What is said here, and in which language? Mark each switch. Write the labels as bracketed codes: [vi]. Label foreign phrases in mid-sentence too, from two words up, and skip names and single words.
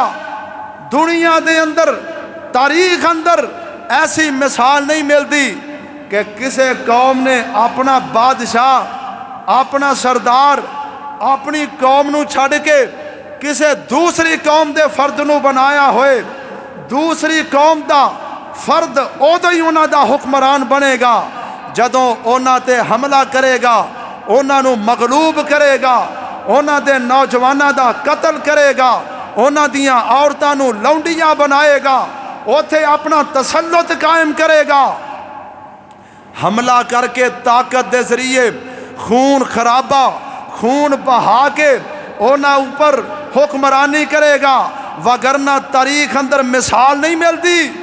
[pa] دنیا دے اندر تاریخ اندر ایسی مثال نہیں ملتی کہ کسے قوم نے اپنا بادشاہ اپنا سردار اپنی قوم نو چھڑ کے کسے دوسری قوم دے فرد نو بنایا ہوئے۔ دوسری قوم دا فرد ادو ہی انہاں دا حکمران بنے گا جدوں انہاں تے حملہ کرے گا، انہاں نو مغلوب کرے گا، انہاں دے نوجواناں دا قتل کرے گا، انہاں دیاں عورتاں نو لونڈیاں بنائے گا، اوتھے اپنا تسلط قائم کرے گا، حملہ کر کے طاقت دے ذریعے خون خرابہ خون بہا کے انہاں اوپر حکمرانی کرے گا، وگرنہ تاریخ اندر مثال نہیں ملتی۔